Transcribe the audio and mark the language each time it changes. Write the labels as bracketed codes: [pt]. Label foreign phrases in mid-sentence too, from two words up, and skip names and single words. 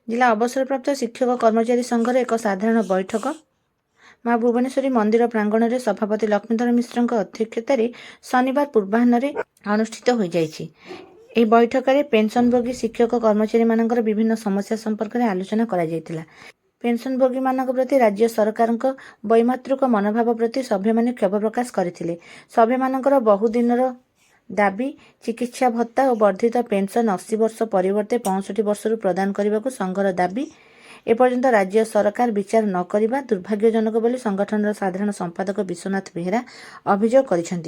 [or] ଜିଲ୍ଲା ଅବସରପ୍ରାପ୍ତ ଶିକ୍ଷକ କର୍ମଚାରୀ ସଂଘର ଏକ ସାଧାରଣ ବୈଠକ ମା ଭୁବନେଶ୍ୱରୀ ମନ୍ଦିର ପ୍ରାଙ୍ଗଣ ମେଁ ସଭାପତି ଲକ୍ଷ୍ମୀଧର ମିଶ୍ର ଅଧ୍ୟକ୍ଷତାର ଶନିବାର ପୂର୍ବାହ୍ନ ଅନୁଷ୍ଠିତ ହୋ ଯାଇଛି। ଏହି ବୈଠକରେ ପେନ୍ସନଭୋଗୀ ଶିକ୍ଷକ କର୍ମଚାରୀମାନଙ୍କର ବିଭିନ୍ନ ସମସ୍ୟା ସମ୍ପର୍କରେ ଆଲୋଚନା କରାଯାଇଥିଲା। ପେନ୍ସନଭୋଗୀମାନଙ୍କ ପ୍ରତି ରାଜ୍ୟ ସରକାରଙ୍କ ବୈମାତୃକ ମନୋଭାବ ପ୍ରତି ସଭ୍ୟମାନେ କ୍ଷୋଭ ପ୍ରକାଶ କରିଥିଲେ। ସଭ୍ୟମାନଙ୍କର ବହୁଦିନର ଦାବି ଚିକିତ୍ସା ଭତ୍ତା ଓ ବର୍ଦ୍ଧିତ ପେନ୍ସନ 80 ବର୍ଷ ପରିବର୍ତ୍ତେ 65 ବର୍ଷରୁ ପ୍ରଦାନ କରିବାକୁ ସଂଘର ଦାବି ଏପର୍ଯ୍ୟନ୍ତ ରାଜ୍ୟ ସରକାର ବିଚାର ନ କରିବା ଦୁର୍ଭାଗ୍ୟଜନକ ବୋଲି ସଂଗଠନର ସାଧାରଣ ସମ୍ପାଦକ ବିଶ୍ୱନାଥ ବେହେରା ଅଭିଯୋଗ କରିଛନ୍ତି।